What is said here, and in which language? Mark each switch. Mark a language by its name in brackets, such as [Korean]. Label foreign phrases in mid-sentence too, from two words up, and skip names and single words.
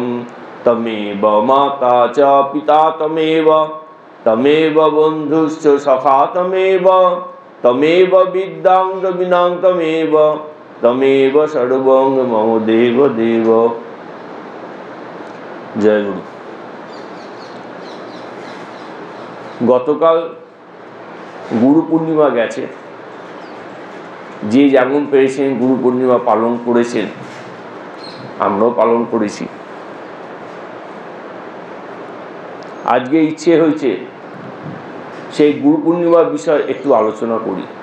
[Sanskrit] तमेव माता च पिता तमेव बन्धुश्च सखा तमेव विद्यां द्रविणां तमेव सर्वं मम देव देव। [Bangla] জয় গুরু। গতকাল গুরু পূর্ণিমা गेছে, যে যেমন পেরেছেন গুরু পূর্ণিমা পালন করেছেন, আমরাও পালন করেছি। আজকে ইচ্ছে হয়েছে সেই গুরু পূর্ণিমার বিষয়ে একটু আলোচনা করি।